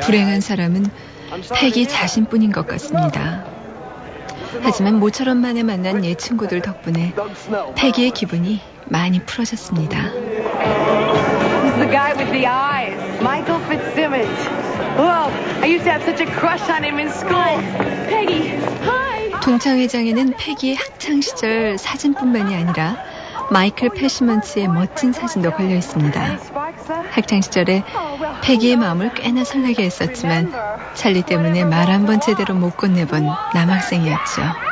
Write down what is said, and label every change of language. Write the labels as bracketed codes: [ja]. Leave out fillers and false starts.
[ko] 불행한 사람은 패기 자신뿐인 것 같습니다. 하지만 모처럼만에 만난 옛 친구들 덕분에 패기의 기분이 많이 풀어졌습니다. [en] This is the guy with the eyes, Michael Fitzsimmons. Well, I used to have such a crush on him in school. Peggy, hi. [ko] 동창회장에는 패기의 학창 시절 사진뿐만이 아니라 마이클 패시먼츠의 멋진 사진도 걸려 있습니다. 학창 시절에 패기의 마음을 꽤나 설레게 했었지만 찰리 때문에 말 한번 제대로 못 건네본 남학생이었죠.